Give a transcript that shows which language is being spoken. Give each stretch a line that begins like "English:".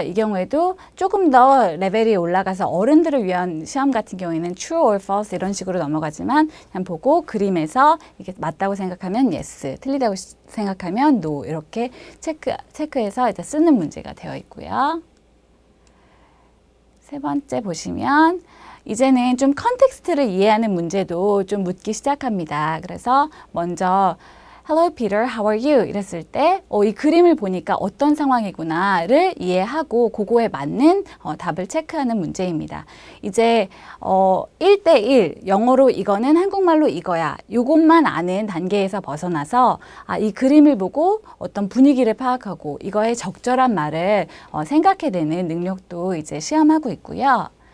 Korean: 이 경우에도 조금 더 레벨이 올라가서 어른들을 위한 시험 같은 경우에는 true or false 이런 식으로 넘어가지만 그냥 보고 그림에서 이게 맞다고 생각하면 yes, 틀리다고 생각하면 no 이렇게 체크해서 이제 쓰는 문제가 되어 있고요. 세 번째 보시면 이제는 좀 컨텍스트를 이해하는 문제도 좀 묻기 시작합니다. 그래서 먼저
English: Hello Peter, how are you?
Korean: 이랬을 때 이 그림을 보니까 어떤 상황이구나를 이해하고 그거에 맞는 답을 체크하는 문제입니다. 이제 1대1 영어로 이거는 한국말로 이거야. 이것만 아는 단계에서 벗어나서 이 그림을 보고 어떤 분위기를 파악하고 이거의 적절한 말을 생각해내는 능력도 이제 시험하고 있고요.